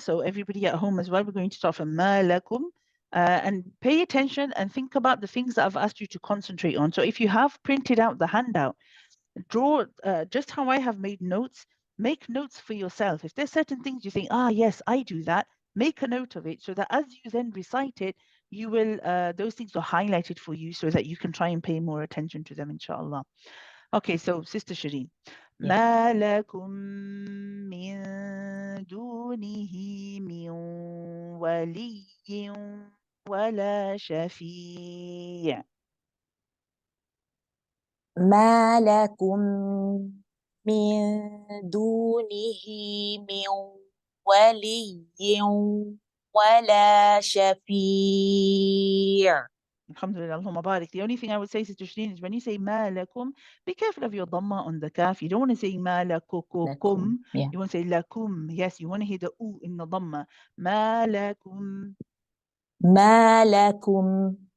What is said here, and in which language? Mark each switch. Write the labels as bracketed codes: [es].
[en] So everybody at home as well, we're going to start from ma lakum. And pay attention and think about the things that I've asked you to concentrate on. So if you have printed out the handout, draw just how I have made notes, make notes for yourself. If there's certain things you think, yes, I do that, make a note of it so that as you then recite it, you will, those things are highlighted for you so that you can try and pay more attention to them, inshallah. Okay, so Sister Shireen. [ar] ما لكم من دونه من ولي ولا شفيع. ما لكم من دونه من ولي ولا شفيع. Alhamdulillah, Allahumma barik. [en] The only thing I would say, Sister Shireen, is when you say ma lakum, be careful of your dhamma on the kaf. You don't want to say ma lakukum. Yeah. You want to say lakum. Yes, you want to hear the u in the dhamma. [ar] Ma lakum. ما لكم.